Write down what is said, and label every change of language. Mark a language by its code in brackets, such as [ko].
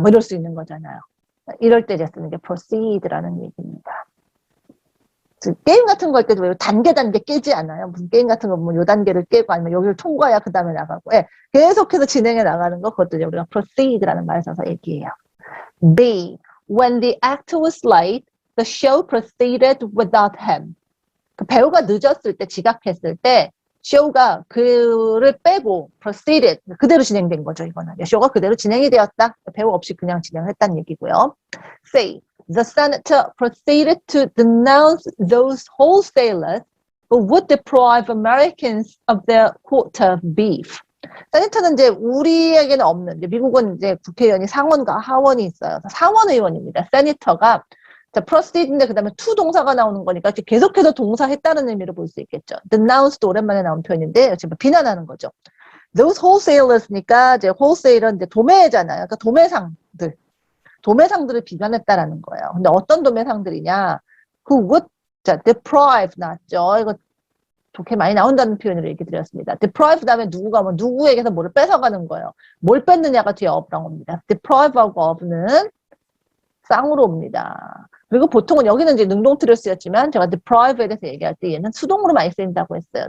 [ko] 뭐 이럴 수 있는 거잖아요. 이럴 때 이제 쓰는 게 proceed라는 얘기입니다. 게임 같은 거 할 때도 단계 깨지 않아요. 무슨 게임 같은 거 보면 요 단계를 깨고 아니면 여기를 통과해야 그 다음에 나가고 계속해서 진행해 나가는 거 그것도 이제 우리가 proceed라는 말을 써서 얘기해요. B. [en] When the actor was late, the show proceeded without him. [ko] 그 배우가 늦었을 때 지각했을 때 쇼가 그를 빼고 proceeded 그대로 진행된 거죠. 이거는 쇼가 그대로 진행이 되었다. 배우 없이 그냥 진행했다는 얘기고요. C. [en] The senator proceeded to denounce those wholesalers who would deprive Americans of their quota of beef. [ko] 세네터는 이제 우리에게는 없는, 미국은 이제 국회의원이 상원과 하원이 있어요. 상원 의원입니다. 세니터가 자, proceed인데 그 다음에 to 동사가 나오는 거니까 계속해서 동사했다는 의미로 볼 수 있겠죠. denounced 오랜만에 나온 표현인데 지금 비난하는 거죠. [en] Those wholesalers [ko] 니까 이제 wholesaler은 이제 도매잖아요. 그러니까 도매상들을 비난했다라는 거예요. 근데 어떤 도매상들이냐? [en] who would [ko] 자, deprive 나왔죠. 이거 좋게 많이 나온다는 표현으로 얘기 드렸습니다. deprive 다음에 누구가 뭐 누구에게서 뭐를 뺏어가는 거예요. 뭘 뺏느냐가 뒤에 of랑 옵니다. deprive하고 of는 쌍으로 옵니다. 그리고 보통은 여기는 이제 능동태로 쓰였지만 제가 deprive에 대해서 얘기할 때 얘는 수동으로 많이 쓰인다고 했어요.